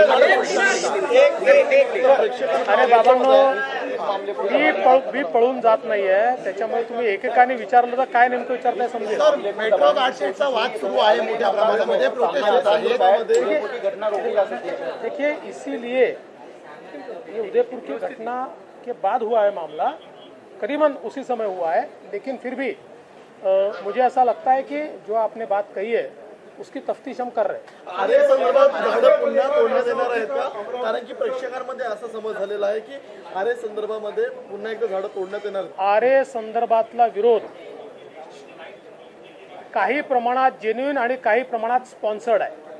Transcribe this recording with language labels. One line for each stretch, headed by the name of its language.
Marathi: अरे बाबांनो, मी पळून जात नाहीये, त्याच्यामुळे तुम्ही एकेकाने विचारलं तर काय नेमकं विचारताय समजेल। सर मेट्रो गार्डशेडचा वाद सुरू आहे मोठ्या प्रमाणामध्ये, प्रोटेस्ट होत आहे।
Hindi: देखिए इसीलिए ये उदयपुर की घटना के बाद हुआ है मामला, करीबन उसी समय हुआ है, लेकिन फिर भी मुझे ऐसा लगता है कि जो आपने बात कही है उसकी तफ्तीश हम कर रहे हैं।
Marathi: आरे संदर्भात झाडं पुन्हा तोडण्यात येणार आहेत का? कारण की प्रेक्षकांमध्ये असा समज झालेला आहे की आरे संदर्भामध्ये पुन्हा एकदा झाडं तोडण्यात येणार आहेत। आरे संदर्भातला विरोध काही प्रमाणात जेन्युइन आणि काही प्रमाणात स्पॉन्सर्ड आहे।